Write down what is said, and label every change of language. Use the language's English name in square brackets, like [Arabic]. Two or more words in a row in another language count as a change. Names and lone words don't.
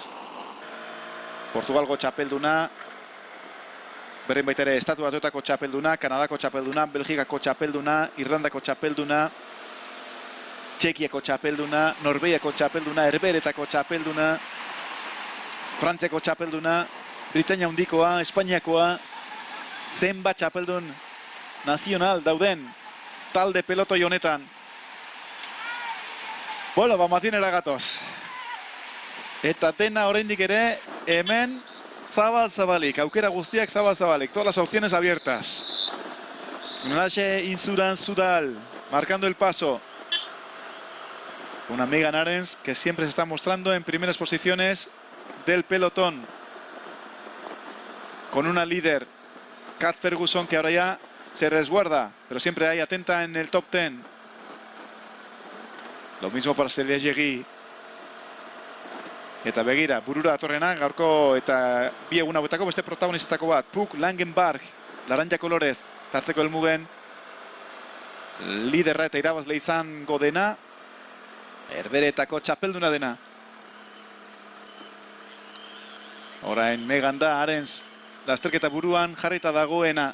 [Basque] Portugalgo txapelduna, beren baita ere Estatu Batuetako txapelduna, Kanadako txapelduna, Belgikako txapelduna, Irlandako txapelduna, Txekiako txapelduna, Norvegiako txapelduna, Herberetako txapelduna, Frantziako txapelduna, Britainia Handikoa, Espainiakoa, zenbat txapeldun nazional dauden talde pelotoi honetan. Bueno, Matienera gatoz. Eta dena oraindik ere hemen zabal-zabalik, aukera guztiak zabal-zabalik, [Spanish] todas las opciones abiertas. Aje Insuran Sudal, marcando el paso. Una Megan Arens que siempre se está mostrando en primeras posiciones del pelotón. Con una líder, Kat Ferguson, que ahora ya se resguarda, pero siempre ahí atenta en el top 10. Lo mismo para Celia Yegi. [Basque] Eta begira, burura datorrena, gaurko eta bi egun hauetako beste protagonistako bat. Puk Langenbarg, laranja kolorez, tarteko helmugen liderra eta irabazle izango dena. Herberetako txapelduna dena. Orain Megan da, Arens, lasterketa buruan jarrita dagoena.